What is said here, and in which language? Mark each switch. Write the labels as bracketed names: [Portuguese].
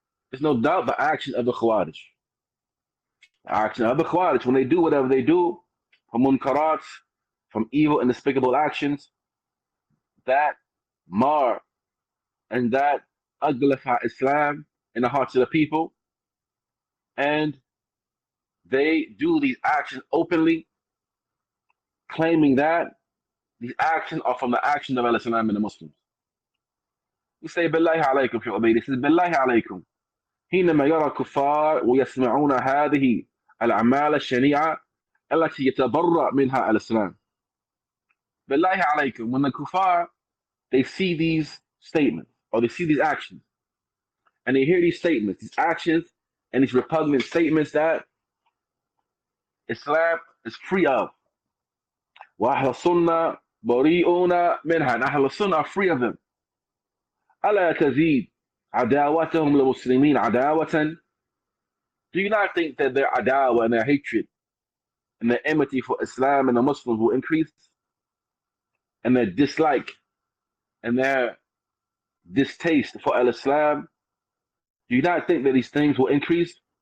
[English] There's no doubt the action of the Khawarij. The action of the Khawarij, when they do whatever they do, from munkarats, from evil and despicable actions, that mar and that uglify Islam in the hearts of the people, and they do these actions openly, claiming that these actions are from the action of Islam and the Muslims. We say, Billahi alaykum, Shaykh Ubaid. He says, Billahi alaykum. [Arabic] حينما يرى الكفار ويسمعون هذه الأعمال الشنيعة التي يتبرأ منها الإسلام. بالله عليكم, [English] when the kuffar, they see these statements or they see these actions and they hear these statements, these actions and these repugnant statements that Islam is free of. [Arabic] وأهل السنة بريئون منها, [English] and Ahl Sunnah are free of them. [Arabic] ألا تزيد عداوتهم للمسلمين عداوة. [English] Do you not think that their adawa and their hatred and their enmity for Islam and the Muslims will increase? And their dislike and their distaste for Al-Islam, do you not think that these things will increase?